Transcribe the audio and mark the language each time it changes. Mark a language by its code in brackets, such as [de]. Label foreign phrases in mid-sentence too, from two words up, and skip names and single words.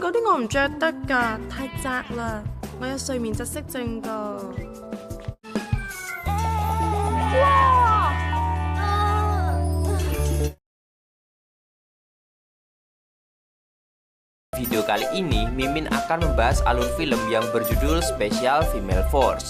[yue] 嗰啲我唔着得㗎，太窄啦，我有睡眠窒息症㗎。 [id] Video kali ini, Mimin akan membahas alur film yang berjudul Special Female Force.